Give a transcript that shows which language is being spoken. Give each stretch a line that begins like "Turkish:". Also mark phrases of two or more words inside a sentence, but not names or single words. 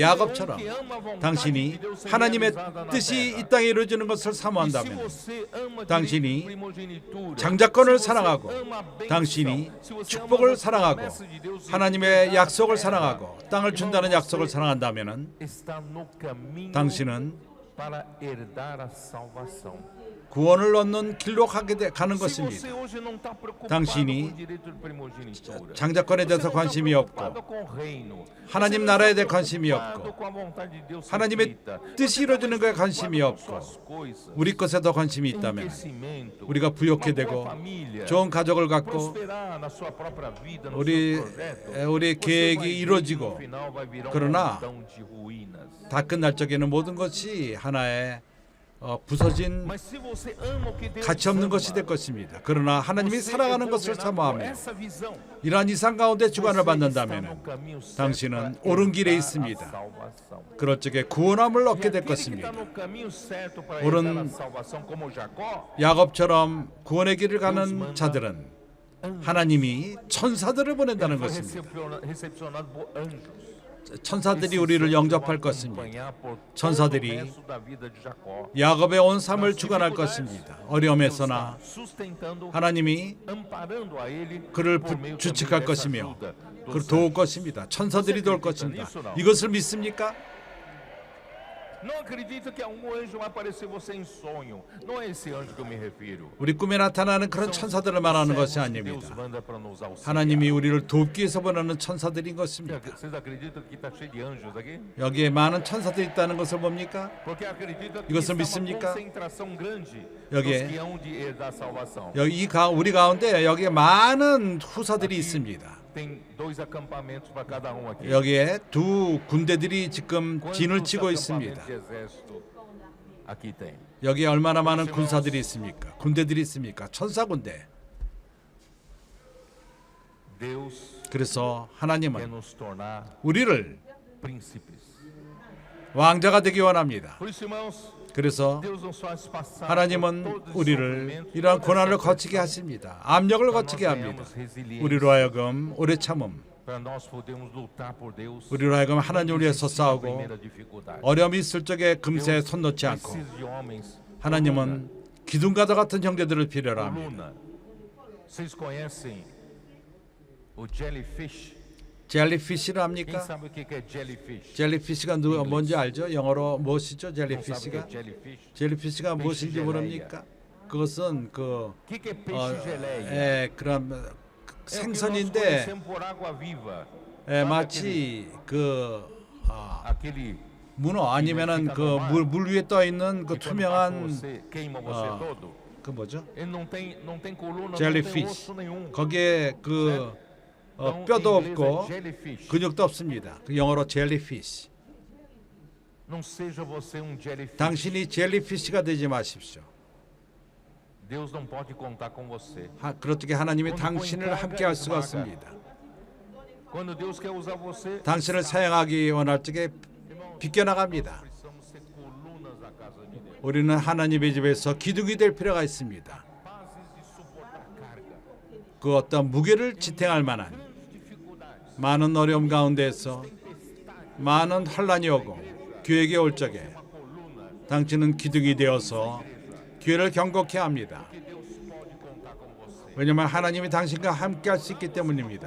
Korean: 야곱처럼 당신이 하나님의 뜻이 이 땅에 이루어지는 것을 사모한다면 당신이 장자권을 사랑하고 당신이 축복을 사랑하고 하나님의 약속을 사랑하고 땅을 준다는 약속을 사랑한다면 당신은 구원을 얻는 길로 가는
Portuguese: Se
Korean: 것입니다.
Portuguese: você hoje não está preocupado
Korean: 당신이
Portuguese: com o direito de primogenitura,
Korean: 장자권에
Portuguese: você
Korean: 대해서
Portuguese: não está
Korean: 관심이
Portuguese: preocupado
Korean: 없고
Portuguese: com o reino,
Korean: 하나님
Portuguese: você não
Korean: 나라에
Portuguese: está
Korean: 대해 관심이
Portuguese: preocupado
Korean: 없고
Portuguese: com a vontade de Deus ser
Korean: 하나님의
Portuguese: feita,
Korean: 뜻이
Portuguese: você está
Korean: 이루어지는
Portuguese: mais
Korean: 거에 관심이
Portuguese: preocupado com
Korean: 없고
Portuguese: suas coisas,
Korean: 우리 것에 더 관심이 있다면
Portuguese: enriquecimento,
Korean: 우리가 부욕해
Portuguese: uma boa
Korean: 되고
Portuguese: família,
Korean: 좋은 가족을 갖고
Portuguese: prosperar na sua própria vida, no
Korean: 우리
Portuguese: seu projeto,
Korean: 우리
Portuguese: você vai
Korean: 계획이
Portuguese: ver que
Korean: 이루어지고
Portuguese: no final vai virar
Korean: 그러나
Portuguese: montão de ruínas.
Korean: 다 끝날 적에는 모든 것이 하나의 부서진
Portuguese: Mas se você ama o que Deus
Korean: 가치 없는
Portuguese: ama,
Korean: 것이 될 것입니다. 그러나 하나님이
Portuguese: você é
Korean: 사랑하는 것을
Portuguese: governado por
Korean: 사모하며
Portuguese: essa visão.
Korean: 이러한 이상 가운데 주관을
Portuguese: Você está
Korean: 받는다면
Portuguese: no caminho certo
Korean: 당신은
Portuguese: para
Korean: 옳은 길에
Portuguese: herdar a
Korean: 있습니다.
Portuguese: salvação.
Korean: 그럴 적에 구원함을
Portuguese: E
Korean: 얻게 될
Portuguese: aquele que está
Korean: 것입니다.
Portuguese: no caminho certo para
Korean: 옳은
Portuguese: herdar a salvação, como Jacó,
Korean: 야곱처럼 구원의 길을 가는 자들은 하나님이 천사들을 보낸다는
Portuguese: foi
Korean: 것입니다.
Portuguese: recepcionado por anjos.
Korean: 천사들이 우리를 영접할 것입니다. 천사들이 야곱의 온 삶을 주관할 것입니다. 어려움에서나 하나님이 그를 주축할 것이며 그를 도울 것입니다. 천사들이 도울 것입니다. 이것을 믿습니까?
Portuguese: Não acredita que um anjo vai aparecer você em sonho. Não é esse anjo que eu me refiro.
Korean: 우리 꿈에 나타나는 그런 천사들을 말하는 것이 아닙니다. 하나님이 우리를 돕기 위해서 보내는 천사들인 것입니다.
Portuguese: Vocês acreditam que está cheio de anjos aqui?
Korean: 여기에 많은 천사들이 있다는 것을 봅니까?
Portuguese: Porque acredita que
Korean: 이것을
Portuguese: está uma
Korean: 믿습니까?
Portuguese: concentração grande
Korean: 여기에
Portuguese: dos que hão de herdar a salvação.
Korean: 우리 가운데 여기에 많은 후사들이 있습니다.
Portuguese: Tem dois acampamentos para cada aqui.
Korean: 여기에 두 군대들이 지금 진을
Portuguese: Quantos
Korean: 치고 있습니다.
Portuguese: acampamentos de exército aqui tem?
Korean: 여기에 얼마나 많은 군사들이 있습니까? 군대들이 있습니까? 천사 군대.
Portuguese: Deus
Korean: 그래서
Portuguese: quer
Korean: 하나님은
Portuguese: nos tornar
Korean: 우리를
Portuguese: príncipes.
Korean: 왕자가 되기 원합니다.
Portuguese: Por isso, irmãos,
Korean: 그래서
Portuguese: Deus nos faz passar por
Korean: 하나님은
Portuguese: todo esse
Korean: 우리를
Portuguese: sofrimento,
Korean: 이러한
Portuguese: toda
Korean: 고난을
Portuguese: essa
Korean: 거치게
Portuguese: pressão,
Korean: 하십니다. 압력을
Portuguese: para nós
Korean: 거치게 합니다.
Portuguese: tenhamos resiliência,
Korean: 우리로 하여금 오래 참음,
Portuguese: para nós podermos lutar por Deus.
Korean: 우리로 하여금 하나님을 위해서
Portuguese: Resistir à
Korean: 싸우고
Portuguese: primeira dificuldade.
Korean: 어려움이 있을 적에 금세
Portuguese: Deus
Korean: 손 놓지 않고
Portuguese: precisa de homens,
Korean: 하나님은 기둥과도 같은 형제들을 필요로 합니다.
Portuguese: coluna. Vocês conhecem o jellyfish?
Korean: 젤리피시를
Portuguese: Quem
Korean: 합니까?
Portuguese: sabe o que é jellyfish?
Korean: 젤리피시가 뭔지 알죠? 영어로 무엇이죠?
Portuguese: Não sabe o que
Korean: 젤리피시가?
Portuguese: é jellyfish?
Korean: 젤리피시가 무엇인지
Portuguese: geleia.
Korean: 모릅니까? 그것은
Portuguese: O que é peixe geleia?
Korean: 그런
Portuguese: É o que nós
Korean: 생선인데
Portuguese: conhecemos por água viva.
Korean: 마치
Portuguese: Aquele
Korean: 문어 아니면은 물 위에 떠 있는 그
Portuguese: que quando passa
Korean: 투명한
Portuguese: você, queima você
Korean: 아,
Portuguese: todo.
Korean: 그 뭐죠?
Portuguese: Ele não tem coluna, não tem
Korean: 젤리피시.
Portuguese: osso nenhum.
Korean: 거기에
Portuguese: Então,
Korean: 뼈도
Portuguese: em inglês
Korean: 없고
Portuguese: é jellyfish.
Korean: 근육도 없습니다. 그 영어로 젤리피시.
Portuguese: Não seja você jellyfish.
Korean: 당신이 젤리피시가 되지 마십시오.
Portuguese: Deus não pode contar com você.
Korean: 그렇게 하나님이 당신을 함께 할 수가 없습니다.
Portuguese: Quando Deus quer usar você,
Korean: 당신을 사용하기 원할 적에 비껴나갑니다.
Portuguese: precisamos ser colunas da casa de Deus.
Korean: 우리는 하나님의 집에서 기둥이 될 필요가 있습니다.
Portuguese: Capazes de suportar carga.
Korean: 그 어떤 무게를 지탱할 만한 많은 어려움 가운데서 많은 환란이 오고 교회에 올 적에 당신은 기둥이 되어서 교회를 경고케 합니다. 왜냐하면 하나님이 당신과 함께 할 수 있기 때문입니다.